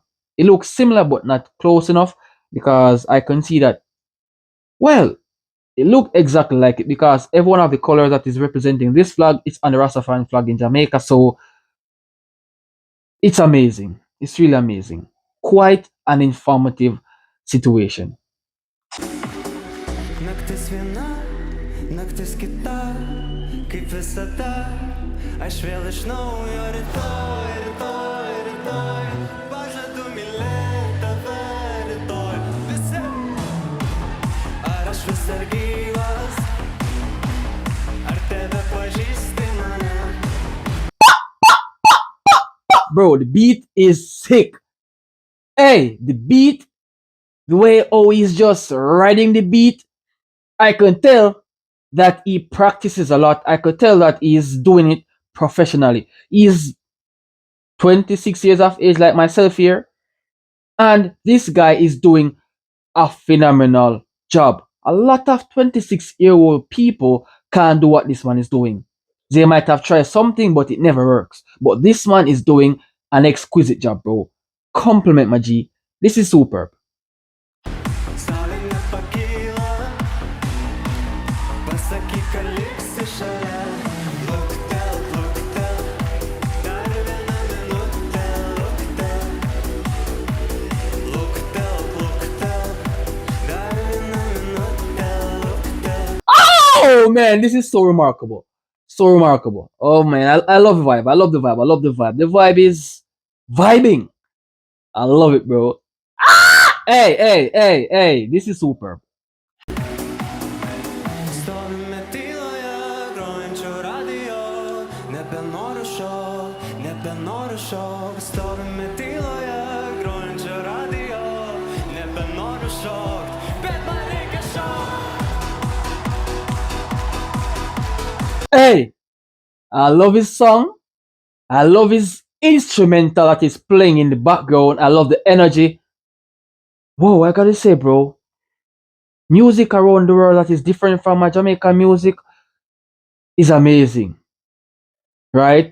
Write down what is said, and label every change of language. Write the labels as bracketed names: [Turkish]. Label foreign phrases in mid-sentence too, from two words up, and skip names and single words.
[English] It looks similar but not close enough because I can see that, well, it looked exactly like it because every one of the colors that is representing this flag is on the Rastafarian flag in Jamaica. So it's amazing. It's really amazing. Quite an informative situation. [Lithuanian] Naktis viena, naktis kita, kaip visada. Aš vėl iš naujo rytoj, rytoj, rytoj. Pažadu mylėti tave rytoj. Visi, ar aš vis dar gyvas, ar tebe pažįsti mane? [English] Bro, the beat is sick. Hey, the beat, the way how he's just riding the beat, I can tell that he practices a lot. I could tell that he's doing it professionally. He's 26 years of age, like myself here, and this guy is doing a phenomenal job. A lot of 26-year-old people can't do what this man is doing. They might have tried something, but it never works. But this man is doing an exquisite job, bro. Compliment my G. This is superb. [Lithuanian] Saulė nepakyla, pasakyk, kad liksi šalia. Luktelk, luktelk, dar viena minutė. Luktelk, luktelk, luktelk, dar viena minutė. [English] Oh man, this is so remarkable. So remarkable. Oh man, I love the vibe. I love the vibe. I love the vibe. The vibe is vibing. I love it, bro. Hey, hey, hey, hey. This is superb. [Lithuanian] Stovime tyloje, grojančio radio. Nebenoriu šok, nebenoriu šok. Stovime tyloje, grojančio radio. Nebenoriu šok, bet man reikia šok. [English] Hey, I love his song. I love his instrumental that is playing in the background. I love the energy. Whoa, I gotta say, bro, music around the world that is different from my Jamaican music is amazing, right?